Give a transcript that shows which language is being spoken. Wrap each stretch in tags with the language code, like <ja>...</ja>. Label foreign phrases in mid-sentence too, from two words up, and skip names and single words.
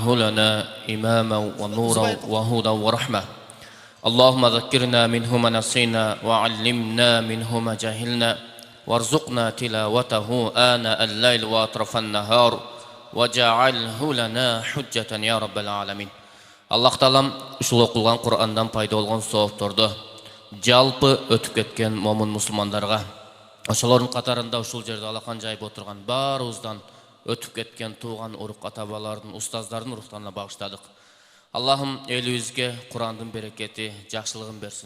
<ar>لنا إماما ونورا وهدى ورحمة اللهم ذكرنا منه ما نسينا وعلمنا منه ما جهلنا وارزقنا تلاوته آناء الليل وأطراف النهار وجعله لنا حجة يا رب العالمين</ar> <ky>Аллах Таалам ушул окулган Курандан пайда болгон соопторду жалпы өтүп кеткен момун мусулмандарга, ошолордун катарында ушул жерде алакан жайып отурган баарыбыздан өтүп кеткен тууган урук ата-бабалардын, устаздардын урухтарына багыштадык. Аллахым элибизге Курандын берекети, жакшылыгын берсин.</ky>